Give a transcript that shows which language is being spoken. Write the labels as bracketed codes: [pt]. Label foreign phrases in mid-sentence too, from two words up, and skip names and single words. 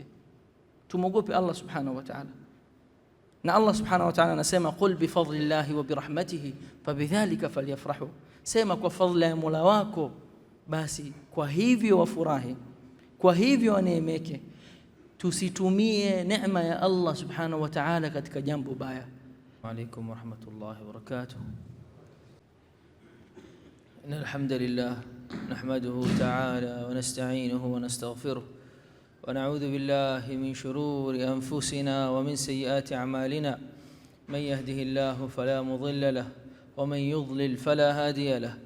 [sw] Tumogope [ar] الله سبحانه وتعالى. [sw] Na [ar] الله سبحانه وتعالى [sw] anasema [ar] قل بفضل الله وبرحمته فبذلك فليفرحوا. [sw] Sema kwa fadhila ya Mola wako, basi kwa hivyo wafurahi, kwa hivyo waneemeke. Tusitumie neema ya [ar] الله سبحانه وتعالى [sw] katika jambo baya. [ar] وعليكم ورحمة الله وبركاته. إن الحمد لله نحمده تعالى ونستعينه ونستغفره ونعوذ بالله من شرور أنفسنا ومن سيئات أعمالنا. من يهده الله فلا مضل له ومن يضلل فلا هادي له.